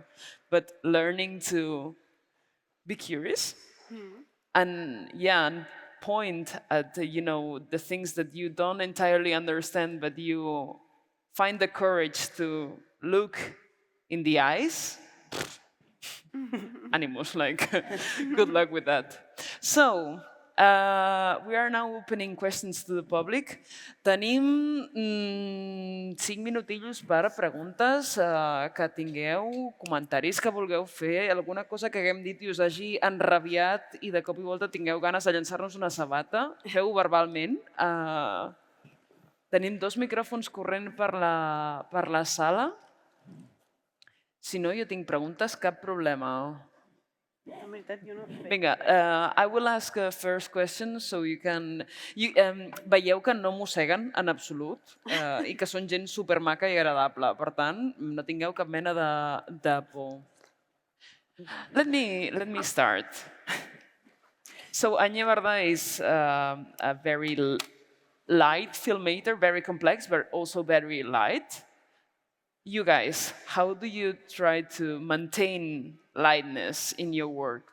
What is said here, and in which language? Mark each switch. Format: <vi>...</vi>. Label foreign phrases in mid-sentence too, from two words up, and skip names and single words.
<en>But learning to be curious and and point at the things that you don't entirely understand, but you find the courage to look in the eyes. Animals, like, good luck with that. So, we are now opening questions to the public.</en> <ca>Tenim 5 minutillos per preguntes, que tingueu, comentaris que vulgueu fer, alguna cosa que haguem dit i us hagi enrabiat i de cop i volta tingueu ganes de llançar-nos una sabata, feu-ho verbalment. Tenim 2 micròfons corrent per la sala. Si no, jo tinc preguntes, cap problema.</ca> <en>Vinga, I will ask a first question so you can...</en> <ca>veieu que no mosseguen en absolut i que són gent supermaca i agradable. Per tant, no tingueu cap mena de por.</ca> <en>Let me start. So Anya Varda is a very light filmmaker, very complex, but also very light. You guys, how do you try to maintain lightness in your work?</en>